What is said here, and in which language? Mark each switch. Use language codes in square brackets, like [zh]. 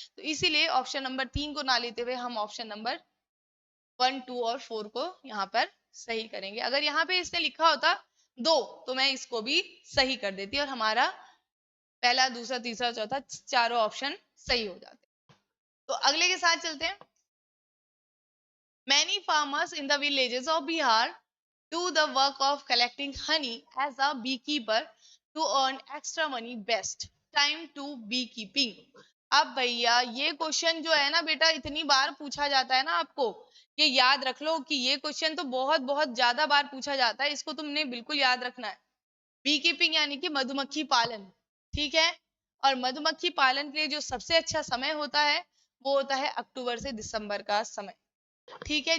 [hi] तो इसीलिए option number 3 को ना लेते हुए हम ऑप्शन नंबर 1, 2 और 4 को यहाँ पर सही करेंगे। अगर यहाँ पे इसने लिखा होता 2 तो मैं इसको भी सही कर देती और हमारा पहला, दूसरा, तीसरा, चौथा चारों ऑप्शन सही हो जाते। तो अगले के साथ चलते हैं। [en] Many farmers in the villages of Bihar do the work of collecting honey as a beekeeper to earn extra money. Best time to beekeeping. [hi] अब भैया ये क्वेश्चन जो है ना बेटा, इतनी बार पूछा जाता है ना, आपको ये याद रख लो कि ये क्वेश्चन तो बहुत बहुत ज्यादा बार पूछा जाता है, इसको तुमने बिल्कुल याद रखना है। बी कीपिंग यानी कि मधुमक्खी पालन, ठीक है। और मधुमक्खी पालन के लिए जो सबसे अच्छा समय होता है वो होता है अक्टूबर से दिसंबर का समय, ठीक है।